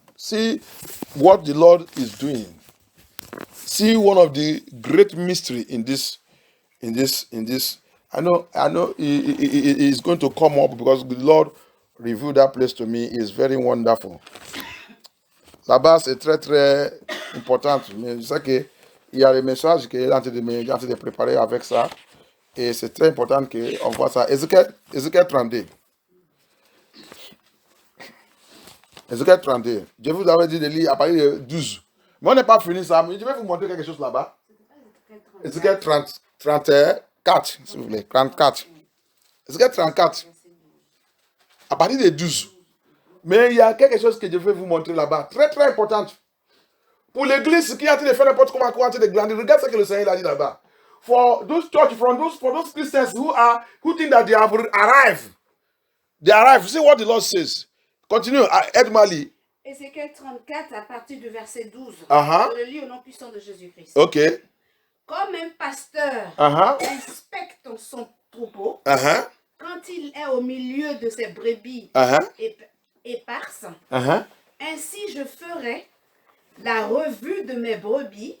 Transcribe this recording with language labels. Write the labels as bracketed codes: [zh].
[en] See what the Lord is doing. See one of the great mystery in this. I know he is going to come up because the Lord revealed that place to me. It's very wonderful. [fr] Là-bas, c'est très, très important. Mais je sais qu'il y a des messages qu'il est en train de préparer avec ça. Et c'est très important qu'on voit ça. Ézéchiel 32. Ézéchiel 32. Je vous avais dit de lire à partir de 12. Mais on n'est pas fini ça. Mais je vais vous montrer quelque chose là-bas. Ézéchiel 34, s'il vous plaît. 34. Ézéchiel 34. À partir de 12. Mais il y a quelque chose que je vais vous montrer là-bas. Très, très important. Pour l'église qui est en train de faire n'importe comment, en train de grandir. Regarde ce que le Seigneur a dit là-bas. [en] For those church, for those Christians who think that they have arrived. They arrive. See what the Lord says. Continue. [fr] Aide-moi à lire. Ézéchiel 34 à partir du verset 12. Uh-huh. Je le lis au nom puissant de Jésus-Christ. Ok. Comme un pasteur Uh-huh. inspecte son troupeau, Uh-huh. quand quand il est au milieu de ses brebis éparses, ainsi je ferai la revue de mes brebis